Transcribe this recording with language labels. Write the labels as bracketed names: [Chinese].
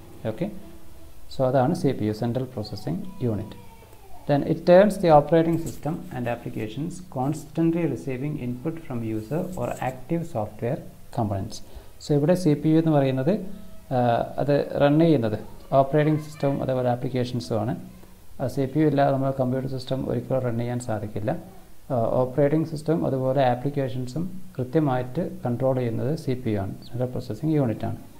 [Malayalam] Okay, so അതാണ് CPU, central processing unit. [English] Then it turns the operating system and applications constantly receiving input from user or active software components. [Malayalam] So ഇവിടെ CPU എന്ന് പറയുന്നത് അത് run ചെയ്യുന്നത് operating സിസ്റ്റവും അതേപോലെ ആപ്ലിക്കേഷൻസും ആണ്. CPU ഇല്ലാതെ നമ്മൾ കമ്പ്യൂട്ടർ സിസ്റ്റം ഒരിക്കലും റൺ ചെയ്യാൻ സാധിക്കില്ല. ഓപ്പറേറ്റിംഗ് സിസ്റ്റം അതുപോലെ ആപ്ലിക്കേഷൻസും കൃത്യമായിട്ട് കൺട്രോൾ ചെയ്യുന്നത് CPU ആണ്, സെൻട്രൽ പ്രോസസ്സിംഗ് യൂണിറ്റ് ആണ്.